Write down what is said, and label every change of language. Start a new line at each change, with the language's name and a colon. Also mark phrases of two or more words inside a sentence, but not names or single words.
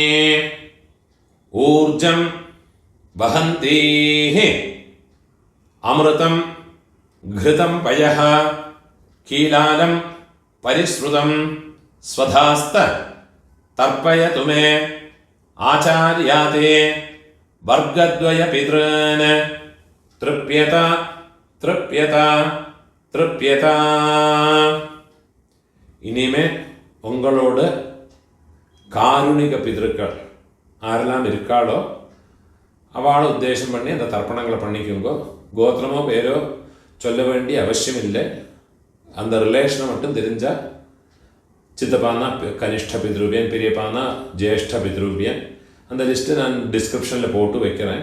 Sanskrit: ऊर्जं वहन्तीः अमृतं घृतं पयः कीलालं परिश्रुतं स्वधास्त तर्पयतु मे आचार्याते वर्गद्वयपितॄन् तृप्यत तृप्यत तृप्यत
Tamil: இனிமே உங்களோடு காருணிக பிதர்கள் ஆரெல்லாம் இருக்காளோ அவளை உத்தேசம் பண்ணி அந்த தர்ப்பணங்களை பண்ணிக்குங்கோ. கோத்திரமோ பேரோ சொல்ல வேண்டிய அவசியம் இல்லை. அந்த ரிலேஷனை மட்டும் தெரிஞ்சால் சித்தப்பானா கனிஷ்ட பித்ருவியன், பெரியப்பானா ஜேஷ்ட பித்ருவியன், அந்த லிஸ்ட்டு நான் டிஸ்கிரிப்ஷனில் போட்டு வைக்கிறேன்.